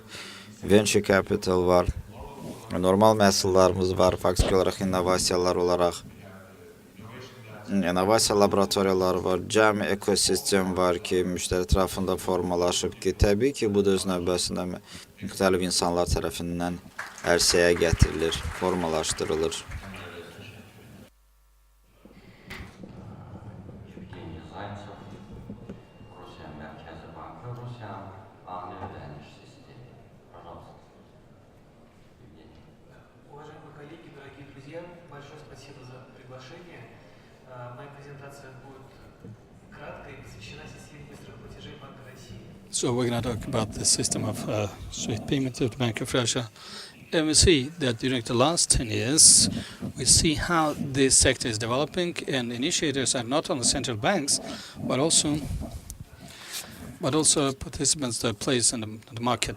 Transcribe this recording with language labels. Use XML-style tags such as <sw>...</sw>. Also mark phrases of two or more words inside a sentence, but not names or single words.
<en>Venture capital</en> <az>var, normal məhsullarımız var, faktiki olaraq innovasiyalar olaraq. İnnovasiya laboratoriyaları var, cəmi ekosistem var ki, müştəri ətrafında formalaşıb ki, təbii ki, bu da öz növbəsində müxtəlif insanlar tərəfindən ərsəyə gətirilir, formalaşdırılır.</az> <ru>Уважаемые коллеги, дорогие друзья, большое спасибо за приглашение. Моя презентация будет краткой и посвящена системе быстрых платежей Банка России.</ru> <en>So we're going to talk about the system of SWIFT payment of the Bank of Russia. And we see that during the last 10 years, we see how this sector is developing, and initiators are not only central banks, but also participants that place in the market.</en>